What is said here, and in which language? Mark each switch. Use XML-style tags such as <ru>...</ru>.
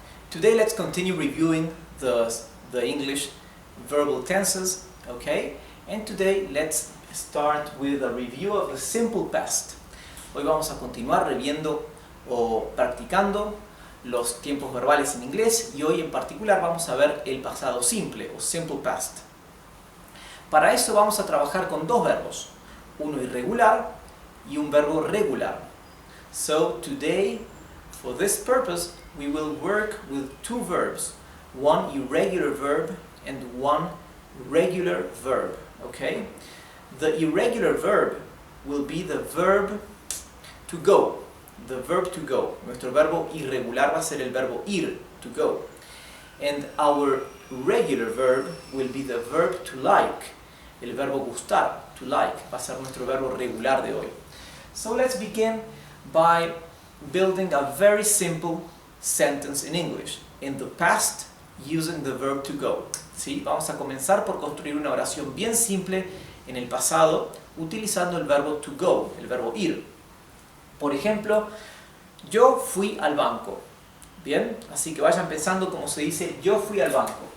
<en>Today let's continue reviewing the English verbal tenses, okay? And today let's start with a review of the simple past.</en> <es>Hoy vamos a continuar reviendo o practicando los tiempos verbales en inglés y hoy en particular vamos a ver el pasado simple o simple past. Para eso vamos a trabajar con dos verbos, uno irregular y un verbo regular.</es> <en>So today, for this purpose, we will work with two verbs, one irregular verb and one regular verb, okay? The irregular verb will be the verb to go, the verb to go.</en> <es>Nuestro verbo irregular va a ser el verbo ir, to go.</es> <en>And our regular verb will be the verb to like,</en> <es>el verbo gustar, to like, va a ser nuestro verbo regular de hoy.</es> <en>So let's begin by building a very simple sentence in English, in the past, using the verb to go.</en> <es>¿Sí? Vamos a comenzar por construir una oración bien simple en el pasado, utilizando el verbo to go, el verbo ir. Por ejemplo, yo fui al banco. Bien, así que vayan pensando cómo se dice yo fui al banco.</es>